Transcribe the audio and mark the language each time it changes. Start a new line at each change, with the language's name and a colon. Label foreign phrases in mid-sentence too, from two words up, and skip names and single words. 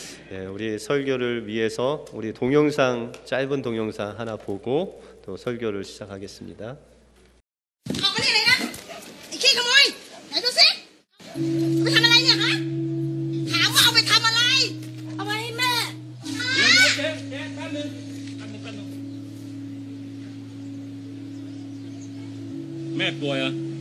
Korean: 우리 설교를 위해서 우리 동영상, 짧은 동영상 하나 보고 또 설교를 시작하겠습니다.
Thai: ออกมานี่เลยนะไอ้ขี้ขโมยไหนดูสิเอาไปทำอะไรเนี่ยฮะถามว่าเอาไปทำอะไรเอาไปให้แม่ เจ๊แป๊บนึงแม่ป่วยเหรอ